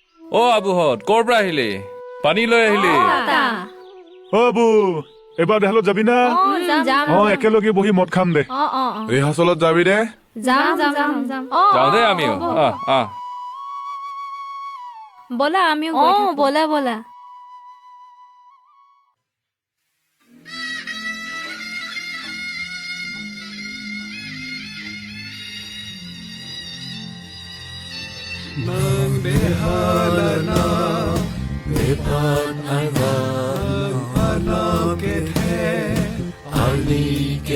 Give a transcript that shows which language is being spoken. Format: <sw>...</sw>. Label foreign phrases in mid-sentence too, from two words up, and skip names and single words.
<as>অ আবুহঁত ক'ৰ পৰা আহিলি পানী লৈ আহিলি অ বু এবাৰ দেহালত যাবি না একেলগে বহি মদ খাম দে ৰিহাৰ্চলত যাবি দে যাওঁ দে আমিও ব'লা আমিও ব'লা ব'লা</as> <mjw>Nang behalana bepan anam ke the ali ke</mjw>